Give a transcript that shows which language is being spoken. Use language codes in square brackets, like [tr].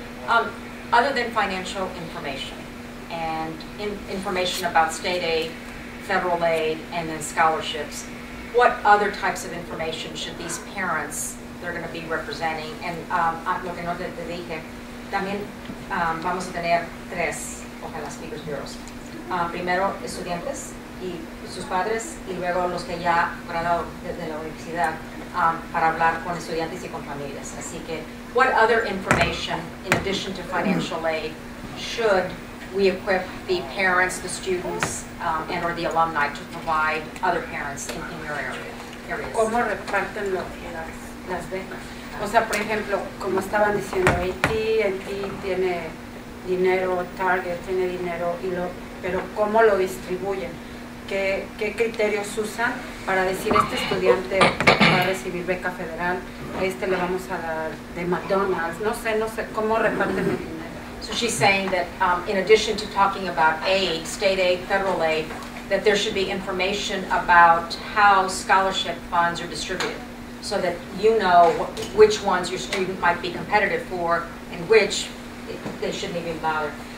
[en] Other than financial information, and information about state aid, federal aid, and then scholarships, what other types of information should these parents they're going to be representing? [es] And lo que no te dije, también vamos a tener 3, ojalá, speakers bureaus. Primero, estudiantes y sus padres, y luego los que ya graduaron de la universidad para hablar con estudiantes y con familias. Así que, [en] what other information, in addition to financial aid, should we equip the parents, the students, and or the alumni to provide other parents in your areas? [es] ¿Cómo reparten las becas? O sea, por ejemplo, como estaban diciendo, AT&T tiene dinero, Target tiene dinero, pero ¿cómo lo distribuyen? ¿Qué criterios usan para decir este estudiante va a recibir beca federal, a este le vamos a dar de McDonald's? No sé, ¿cómo reparten el dinero? [en] So she's saying that in addition to talking about aid, state aid, federal aid, that there should be information about how scholarship funds are distributed, so that you know which ones your student might be competitive for and which they shouldn't even bother.